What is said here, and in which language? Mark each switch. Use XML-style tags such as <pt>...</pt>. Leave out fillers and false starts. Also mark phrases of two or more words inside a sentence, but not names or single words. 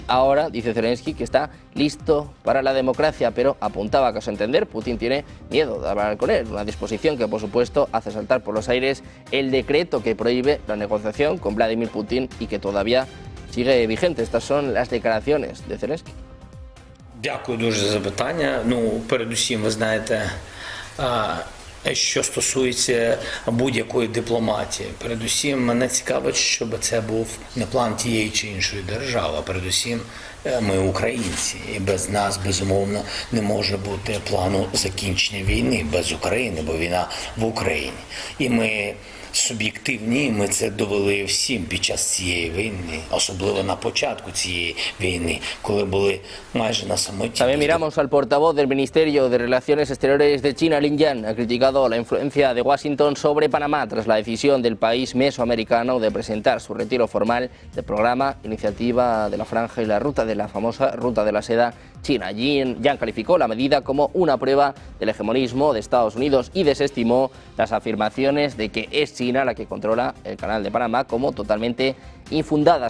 <es>Ahora, dice Zelensky, que está listo para la democracia, pero apuntaba que a su entender Putin tiene miedo de hablar con él. Una disposición que, por supuesto, hace saltar por los aires el decreto que prohíbe la negociación con Vladimir Putin y que todavía sigue vigente. Estas son las declaraciones de Zelensky.</es> <uk>Дякую дуже за запитання. Передусім, ви знаєте, Що стосується будь-якої дипломатії, передусім мене цікавить, щоб це був не план тієї чи іншої держави, а передусім ми українці, і без нас, безумовно, не може бути плану закінчення війни без України, бо війна в Україні. І ми суб'єктивні, ми це довели всім під час цієї війни, особливо на початку цієї війни, коли були майже на самоті.</uk> <es>También miramos al portavoz del Ministerio de Relaciones Exteriores de China, Lin Jian, ha criticado la influencia de Washington sobre Panamá tras la decisión del país mesoamericano de presentar su retiro formal del programa Iniciativa de la Franja y la Ruta, de la famosa Ruta de la Seda China. Jian calificó la medida como una prueba del hegemonismo de Estados Unidos y desestimó las afirmaciones de que es China la que controla el Canal de Panamá como totalmente infundadas.</es>